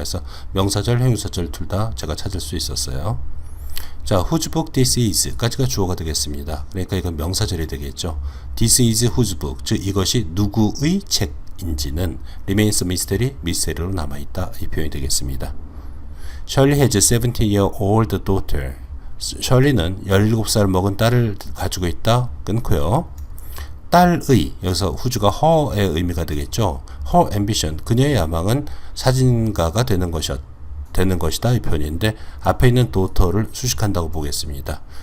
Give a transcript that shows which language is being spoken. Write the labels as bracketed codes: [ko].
[ko] 그래서 명사절, 형용사절 둘 다 제가 찾을 수 있었어요. 자, whose book this is 까지가 주어가 되겠습니다. 그러니까 이건 명사절이 되겠죠. This is whose book, 즉 이것이 누구의 책인지는 remains a mystery, 미스테리로 남아있다 이 표현이 되겠습니다. [en] Shirley has a 17-year-old daughter. [ko] 셜리는 17살 먹은 딸을 가지고 있다. 끊고요. 딸의, 여기서 whose가 her의 의미가 되겠죠. her ambition, 그녀의 야망은 사진가가 되는 것이다 이 표현인데 앞에 있는 daughter를 수식한다고 보겠습니다.